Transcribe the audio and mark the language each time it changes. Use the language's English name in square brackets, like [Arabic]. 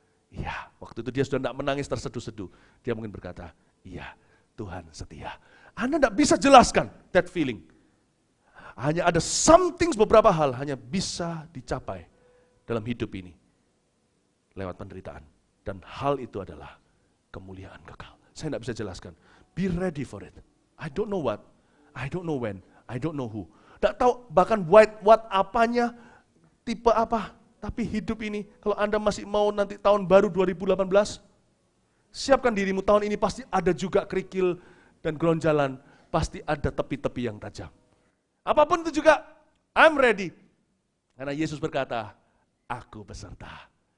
[Indonesian] Iya, waktu itu dia sudah tidak menangis terseduh-seduh. Dia mungkin berkata, iya, Tuhan setia. Anda tidak bisa jelaskan that feeling. Hanya ada something, beberapa hal hanya bisa dicapai dalam hidup ini lewat penderitaan. Dan hal itu adalah kemuliaan kekal. Saya tidak bisa jelaskan. [English] Be ready for it. I don't know what, I don't know when, I don't know who. [Indonesian] Tidak tahu bahkan what apanya, tipe apa. Tapi hidup ini, kalau Anda masih mau nanti tahun baru 2018, siapkan dirimu, tahun ini pasti ada juga kerikil dan geronjalan, pasti ada tepi-tepi yang tajam. Apapun itu juga, I'm ready. Karena Yesus berkata, aku beserta.